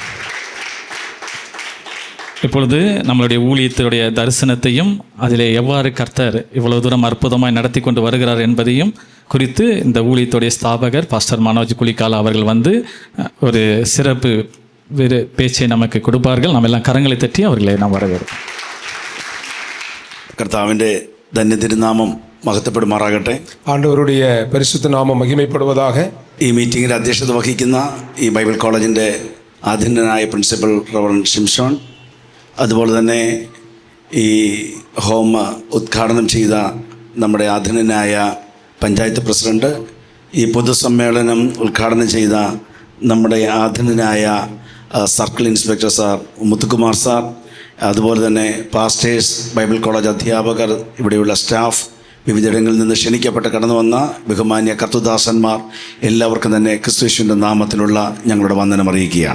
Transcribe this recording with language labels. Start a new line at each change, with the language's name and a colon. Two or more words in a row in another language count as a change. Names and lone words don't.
Tamil: இப்பொழுது நம்மளுடைய ஊழியத்தினுடைய தரிசனத்தையும் அதில் எவ்வாறு கர்த்தர் இவ்வளவு தூரம் அற்புதமாய் நடத்தி கொண்டு வருகிறார் என்பதையும் குறித்து இந்த ஊழியத்துடைய ஸ்தாபகர் பாஸ்டர் மனோஜ் குளிக்கால அவர்கள் ஒரு சிறப்பு பேச்சை நமக்கு கொடுப்பார்கள். நம்ம எல்லாம் கரங்களை தட்டி அவர்களை நாம் வரவேற்போம்.
Malayalam: കർത്താവിൻ്റെ ധന്യതിരുനാമം മഹത്വപ്പെടുമാറാകട്ടെ.
Tamil: ஆண்டவருடைய பரிசுத்த நாமம் மகிமைப்படுவதாக.
Malayalam: ഈ മീറ്റിംഗിൽ അധ്യക്ഷത വഹിക്കുന്ന ഈ ബൈബിൾ കോളേജിൻ്റെ ആധീനനായ
English: principal reverend
Malayalam: ഷിംഷോൺ, അതുപോലെ തന്നെ ഈ ഹോം ഉദ്ഘാടനം ചെയ്ത നമ്മുടെ ആധീനനായ പഞ്ചായത്ത് പ്രസിഡൻറ്റ്, ഈ പൊതുസമ്മേളനം ഉദ്ഘാടനം ചെയ്ത നമ്മുടെ ആധീനനായ
English: circle inspector
Malayalam: സാർ മുത്തുകുമാർ സാർ, അതുപോലെ തന്നെ പാസ്റ്റേഴ്സ്,
English: Bible college
Malayalam: അധ്യാപകർ, ഇവിടെയുള്ള സ്റ്റാഫ്, വിവിധയിടങ്ങളിൽ നിന്ന് ക്ഷണിക്കപ്പെട്ട് കടന്നു വന്ന ബഹുമാന്യ കർത്തുദാസന്മാർ, എല്ലാവർക്കും തന്നെ ക്രിസ്തുവിന്റെ നാമത്തിലുള്ള ഞങ്ങളുടെ വന്ദനം അറിയിക്കുകയാണ്.